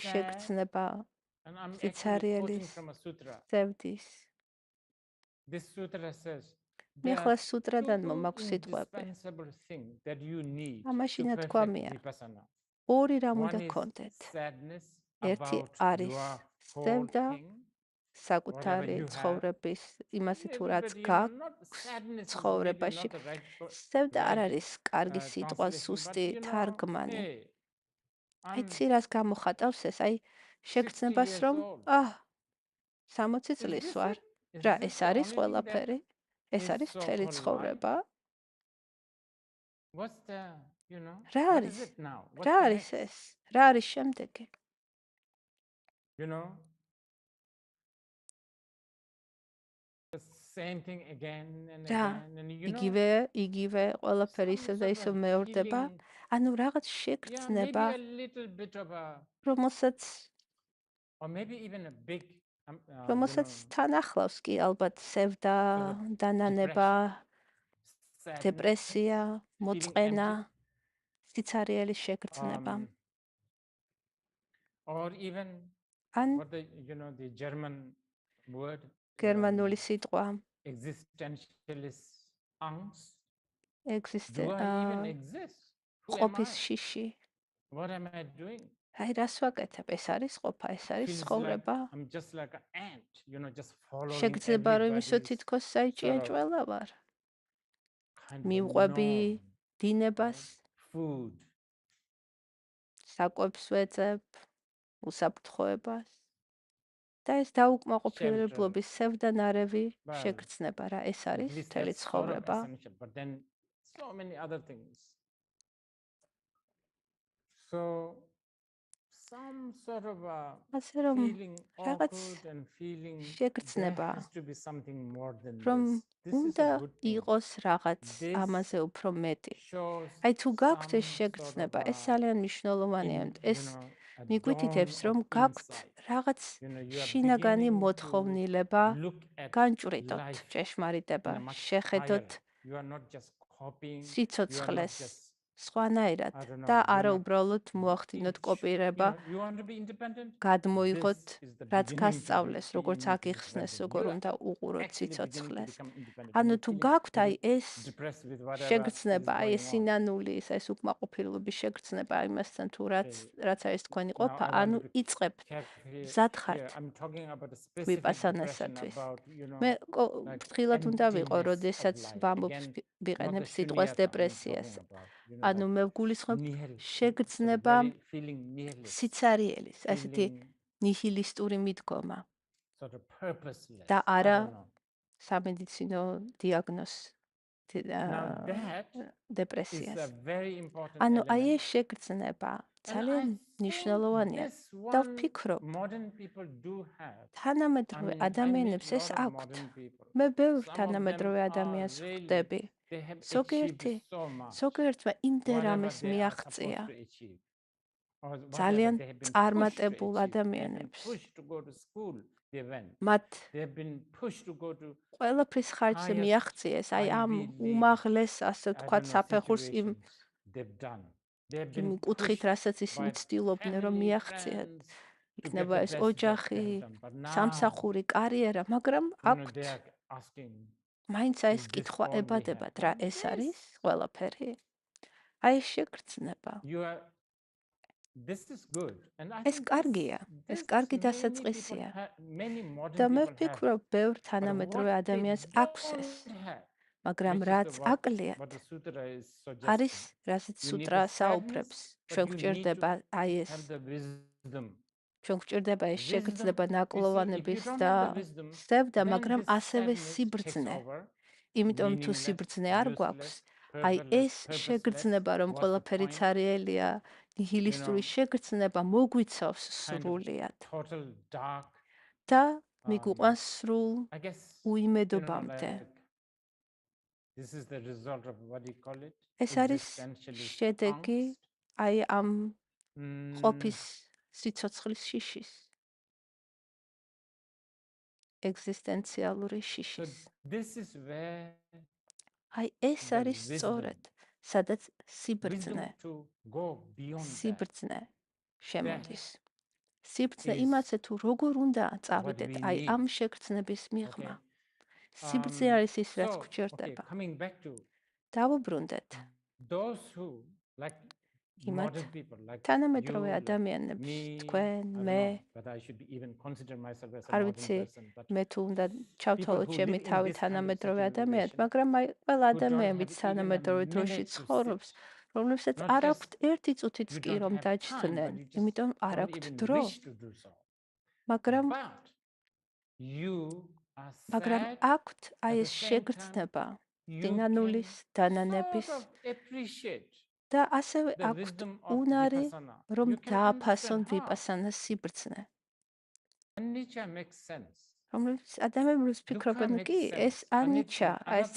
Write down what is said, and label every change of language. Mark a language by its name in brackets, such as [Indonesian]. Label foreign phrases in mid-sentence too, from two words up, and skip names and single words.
[English] sad. [Georgian] შეგრძნება, [English] And I'm actually quoting [Georgian] სიცარიელის, [English] from a sutra. [Georgian] ზევდის. [English] This sutra says [Georgian] მე [English] there [Georgian] ახლა [English] are [Georgian] სუტრადან [English] two [Georgian] მომაქვს სიტყვები. [English] indispensable things that you need [Georgian] ამაში [English] to perfect [Georgian] ნათქვამია, [English] Vipassana. [Georgian] ორი რამ [English] One [Georgian] უნდა [English] is [Georgian] გქონდეთ. [English] sadness [Georgian] ერთი [English] about [Georgian] არის [English] your whole [Georgian] ზევდა, [English] thing, whatever [Georgian] საკუთარი [English] you have. [Georgian] ცხოვრების, იმასე თუ რაც [English] Everybody, you know, [Georgian] გაქვს [English] not sadness is maybe [Georgian] ცხოვრებაში. [English] not the right [Georgian] ზევდა არ არის კარგი სიტყვა, [English] translation, but [Georgian] სუსტი [English] you know, [Georgian] თარგმანი. [English] hey, [Georgian] აი [English] I'm [Georgian] ცი რას გამოხატავს ეს, აი [English] 60 [Georgian] შეგრძნებას [English] years [Georgian] რომ, [English] old. [Georgian] 60 [English] Is [Georgian] წლის [English] this [Georgian] ვარ. [English] it? Is [Georgian] რა, [English] this [Georgian] ეს [English] the [Georgian] არის [English] only thing that [Georgian] ყველაფერი? ეს [English] is [Georgian] არის [English] so [Georgian] მთელი [English] called life? [Georgian] ცხოვრება? [English] What's the, you know, [Georgian] რა [English] what [Georgian] არის? [English] is it now? [Georgian] რა [English] What's the [Georgian] არის [English] next? [Georgian] ეს? რა არის შემდეგი? [English] You know, the same thing again and [Georgian] რა, [English] again, and you know, [Georgian] იგივე ყველაფერი [English] some [Georgian] ისევ და [English] sort [Georgian] ისევ [English] of [Georgian] მეორდება. [English] feeling, [Georgian] ანუ რაღაც [English] yeah, [Georgian] შეგრძნება, [English] maybe a little bit of a, [Georgian] რომელსაც [English] or maybe even a big, you [Georgian] რომელსაც [English] know, [Georgian] თან ახლავს კი ალბათ სევდა, [English] sort of [Georgian] დანანება, [English] sadness, [Georgian] დეპრესია, [English] feeling [Georgian] მოწყენა, [English] empty, [Georgian] სიცარიელის შეგრძნება. [English] or even [Georgian] ან [English] what the, you know, the German word, [Georgian] გერმანული სიტყვა [English] existentialist angst. [Georgian] ეგზისტე [English] Do I even exist? Who am [Georgian] ყოფის [English] I? [Georgian] შიში. [English] What am I doing? [Georgian] აი რას ვაკეთებ? ეს არის ყოფა, ეს არის [English] Feels like [Georgian] ცხოვრება. [English] I'm just like an ant, you know, just following [Georgian] შეგრძნება რომ ისო [English] everybody's [Georgian] თითქოს საიჭია [English] sort of [Georgian] ჭველა ვარ. [English] kind of a [Georgian] მივყვები [English] norm, [Georgian] დინებას, [English] right? Food, [Georgian] საკვებს ვეძებ, უსაფრთხოებას. და ეს [English] shelter, [Georgian] დაუკმაყოფილებლობის სევდანარევი [English] well, [Georgian] შეგრძნება რა, ეს [English] at [Georgian] არის [English] least [Georgian] მთელი [English] that's sort of [Georgian] ცხოვრება. [English] essential, but then so many other things. So some sort of a [Georgian] ასე რომ [English] feeling [Georgian] რაღაც [English] awkward and feeling there [Georgian] შეგრძნება, [English] has to be something more than [Georgian] რომ [English] this. This is [Georgian] უნდა [English] a good thing. [Georgian] იყოს რაღაც [English] This [Georgian] ამაზე უფრო მეტი. [English] shows [Georgian] აი თუ გაქვთ ეს [English] some sort of [Georgian] შეგრძნება, ეს [English] a, [Georgian] ძალიან მნიშვნელოვანია. ეს [English] you know, a dawn [Georgian] მიგვითითებს, რომ [English] of [Georgian] გაქვთ [English] insight. [Georgian] რაღაც [English] You know, you are [Georgian] შინაგანი [English] beginning to [Georgian] მოთხოვნილება, [English] look at [Georgian] განჭვრიტოთ [English] life [Georgian] ჭეშმარიტება, [English] in a much [Georgian] შეხედოთ [English] higher. You are not just copying. You are not [Georgian] სიცოცხლეს [English] just [Georgian] სხვანაირად [English] I don't [Georgian] და [English] know, [Georgian] არა უბრალოდ მოახდინოთ კოპირება, [English] you want to be independent? [Georgian] გადმოიღოთ [English] This is the [Georgian] რაც [English] beginning to [Georgian] გასწავლეს, [English] be [Georgian] როგორც აგიხსნეს, [English] independent. [Georgian] როგორ [English] You are [Georgian] უნდა უყუროთ [English] actually beginning to [Georgian] სიცოცხლეს. [English] become independent. [Georgian] ანუ [English] You're [Georgian] თუ [English] feeling [Georgian] გაქვთ [English] a [Georgian] აი [English] bit [Georgian] ეს [English] depressed with whatever [Georgian] შეგრძნება, [English] is [Georgian] აი ეს [English] going on. [Georgian] სინანულის, ეს უკმაყოფილების შეგრძნება იმასთან თუ რაც არის თქვენი [English] Now, [Georgian] ყოფა, [English] I want [Georgian] ანუ [English] you to [Georgian] იწყებთ [English] carefully [Georgian] მზად [English] hear. [Georgian] ხართ [English] I'm talking about a specific depression [Georgian] ვიპასანასათვის. [English] about, [Georgian] მე [English] like [Georgian] ფრთხილად უნდა ვიყო, [English] emptiness of [Georgian] როდესაც [English] life. [Georgian] ვამბობ [English] Again, not the [Georgian] ვიყენებ სიტყვას [English] shunyata I'm [Georgian] დეპრესიას. [English] talking about. [Georgian] ანუ [English] Like [Georgian] მე ვგულისხმობ [English] nihil, [Georgian] შეგრძნება [English] very feeling nihilist, [Georgian] სიცარიელის, ესეთი [English] feeling [Georgian] ნიჰილისტური მიდგომა [English] sort of purposeless. [Georgian] და [English] I [Georgian] არა [English] don't know. [Georgian] სამედიცინო დიაგნოზს [English] Now that is a [Georgian] დეპრესიას. [English] very important [Georgian] ანუ აი [English] element. [Georgian] ეს შეგრძნება [English] And [Georgian] ძალიან [English] I think [Georgian] მნიშვნელოვანია [English] this [Georgian] და [English] one [Georgian] ვფიქრობ, [English] modern people do have. I [Georgian] თანამედროვე [English] mean, I meet [Georgian] ადამიანებს [English] a [Georgian] ეს [English] lot of [Georgian] აქვთ. [English] modern people. [Georgian] მე ბევრ [English] Some of them [Georgian] თანამედროვე [English] are [Georgian] ადამიანს [English] really, [Georgian] ვხვდები. [English] they have achieved [Georgian] ზოგიერთი [English] so much, [Georgian] ზოგიერთმა იმდენ [English] whatever [Georgian] რამეს [English] they are [Georgian] მიაღწია. [English] supposed to achieve, or whatever [Georgian] ძალიან [English] they have been pushed to [Georgian] წარმატებულ [English] achieve. They've been [Georgian] ადამიანებს. [English] pushed to go to school, they went. [Georgian] მათ [English] They've been pushed to go to [Georgian] ყველაფრის ხარჯზე [English] highest [Georgian] მიაღწიეს, აი ამ [English] Ivy League, [Georgian] უმაღლეს, ასე [English] I [Georgian] ვთქვათ, [English] don't know, [Georgian] საფეხურს იმ [English] situations they've done. They've [Georgian] იმ [English] been [Georgian] კუთხით, [English] pushed [Georgian] რასაც ისინი [English] by [Georgian] ცდილობდნენ, რომ [English] family, [Georgian] მიაღწიათ. [English] friends to get [Georgian] იქნება [English] the [Georgian] ეს [English] best that [Georgian] ოჯახი, [English] they have done. But now, [Georgian] სამსახური, კარიერა, მაგრამ [English] they [Georgian] აქვთ [English] are asking, [Georgian] მაინც აი ეს [English] is this [Georgian] კითხვა [English] all we have? [Georgian] ებადებათ, რა [English] And [Georgian] ეს არის [English] this, [Georgian] ყველაფერი? აი ეს შეგრძნება. [English] this is good. And I [Georgian] ეს [English] think [Georgian] კარგია, ეს კარგი დასაწყისია. [English] many [Georgian] და [English] modern [Georgian] მე [English] people have. [Georgian] ვფიქრობ, ბევრ [English] But [Georgian] თანამედროვე [English] what they [Georgian] ადამიანს აქვს ეს. [English] don't have, [Georgian] მაგრამ [English] which is [Georgian] რაც [English] what [Georgian] აკლიათ, [English] the sutra is [Georgian] არის [English] suggesting. [Georgian] რასაც [English] You need [Georgian] სუტრა [English] the [Georgian] საუბრებს. [English] sadness, [Georgian] ჩვენ [English] but you need [Georgian] გვჭირდება [English] to [Georgian] აი ეს, [English] have the wisdom. [Georgian] ჩვენ გვჭირდება ეს [English] Wisdom, [Georgian] შეგრძნება [English] you see, if [Georgian] ნაკლოვანების [English] you don't [Georgian] და [English] have the wisdom, [Georgian] სევდა, [English] then [Georgian] მაგრამ [English] this [Georgian] ასევე [English] sadness takes [Georgian] სიბრძნე. [English] over, [Georgian] იმიტომ თუ [English] meaningless, [Georgian] სიბრძნე არ გვაქვს, [English] useless, [Georgian] აი ეს [English] purposeless. [Georgian] შეგრძნება, რომ [English] What's the [Georgian] ყველაფერი [English] point? [Georgian] ცარიელია, ნიჰილისტური შეგრძნება მოგვიცავს [English] Kind of [Georgian] სრულიად [English] total dark. [Georgian] და მიგვიყვანს სრულ [English] I guess, [Georgian] უიმედობამდე. [English] like, this is the result of what do you call it? [Georgian] ეს არის [English] Existentialist [Georgian] შედეგი [English] angst. [Georgian] აი ამ Mm, ყოფის სიცოცხლის შიშის. ეგზისტენციალური [English] So [Georgian] შიშის. [English] this is where [Georgian] აი ეს [English] the [Georgian] არის [English] wisdom, [Georgian] სწორედ, სადაც [English] wisdom [Georgian] სიბრძნე, [English] to go beyond that. [Georgian] სიბრძნე შემოდის. [English] That [Georgian] სიბრძნე [English] is [Georgian] იმაზე თუ როგორ უნდა [English] what [Georgian] წავიდეთ [English] we [Georgian] აი [English] need. [Georgian] ამ შეგრძნების მიღმა. [English] Okay. [Georgian] სიბრძნე არის ის, რაც [English] So, okay, [Georgian] გვჭირდება. [English] coming back to [Georgian] დავუბრუნდეთ [English] those who, like [Georgian] იმათ [English] modern people, like [Georgian] თანამედროვე [English] you, like [Georgian] ადამიანებს, [English] me, [Georgian] თქვენ, [English] I don't [Georgian] მე, [English] know, but I should even consider myself as a [Georgian] არ [English] modern [Georgian] ვიცი, [English] person. But [Georgian] მე თუ უნდა ჩავთვალოთ [English] people who [Georgian] ჩემი [English] live in [Georgian] თავი [English] this kind of [Georgian] თანამედროვე ადამიანად, [English] situation, [Georgian] მაგრამ აი ყველა [English] who don't [Georgian] ადამიანი, [English] have [Georgian] ვინც [English] even a [Georgian] თანამედროვე დროში [English] minute to [Georgian] ცხოვრობს, [English] sit, [Georgian] რომლებსაც [English] not [Georgian] არ [English] just [Georgian] აქვთ ერთი წუთიც [English] you [Georgian] კი [English] don't [Georgian] რომ [English] have time, [Georgian] დაჯდნენ, [English] but you just [Georgian] იმიტომ არ [English] don't [Georgian] აქვთ [English] even [Georgian] დრო, [English] wish to do so. [Georgian] მაგრამ [English] But you are [Georgian] მაგრამ [English] sad [Georgian] აქვთ აი [English] at [Georgian] ეს [English] the same time. [Georgian] შეგრძნება [English] You [Georgian] სინანულის, [English] can [Georgian] დანანების [English] sort of appreciate [Georgian] და ასევე [English] the [Georgian] აქვთ [English] wisdom of [Georgian] უნარი, [English] Vipasana. [Georgian] რომ [English] You can [Georgian] დააფასონ [English] understand how [Georgian] ვიპასანას სიბრძნე. [English] anicca makes sense. [Georgian] რომლებიც ადამიანებს [English] Dukkha [Georgian] ფიქრობენ, [English] makes [Georgian] კი, [English] sense. [Georgian] ეს ანიჩა, აი ეს